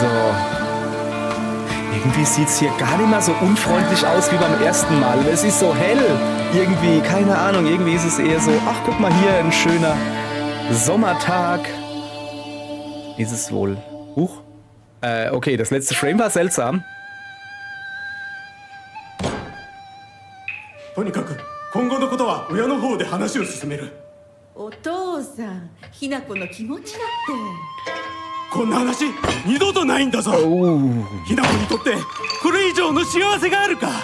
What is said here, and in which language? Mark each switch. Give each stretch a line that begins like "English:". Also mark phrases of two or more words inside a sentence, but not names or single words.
German: Irgendwie sieht es hier gar nicht mehr so unfreundlich aus wie beim ersten Mal. Es ist so hell. Irgendwie, keine Ahnung, irgendwie ist es eher so, ach guck mal hier, ein schöner Sommertag. Ist es wohl. Huch. Okay, das letzte Frame war seltsam.
Japanese: とにかく今後のことは親の方で話を進める。お父さん、ひな子の気持ちだって。こんな話二度とないんだぞ。ひな子にとってこれ以上の幸せがあるか。